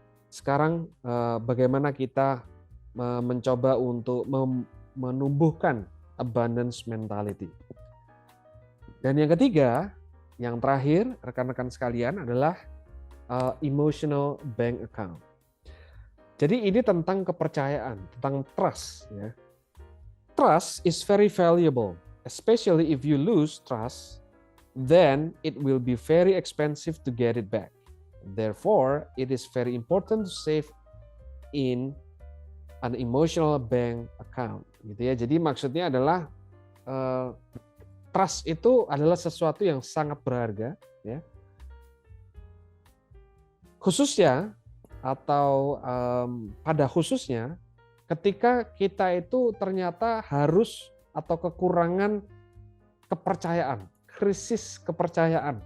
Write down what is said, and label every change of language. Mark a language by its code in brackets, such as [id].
[id] Sekarang bagaimana kita mencoba untuk menumbuhkan abundance mentality. Dan yang ketiga, yang terakhir, rekan-rekan sekalian adalah emotional bank account. Jadi ini tentang kepercayaan, tentang trust. Ya. [en] Trust is very valuable, especially if you lose trust, then it will be very expensive to get it back. Therefore, it is very important to save in an emotional bank account. [id] Gitu ya. Jadi maksudnya adalah trust itu adalah sesuatu yang sangat berharga, ya. Khususnya atau pada khususnya ketika kita itu ternyata harus atau kekurangan kepercayaan, krisis kepercayaan.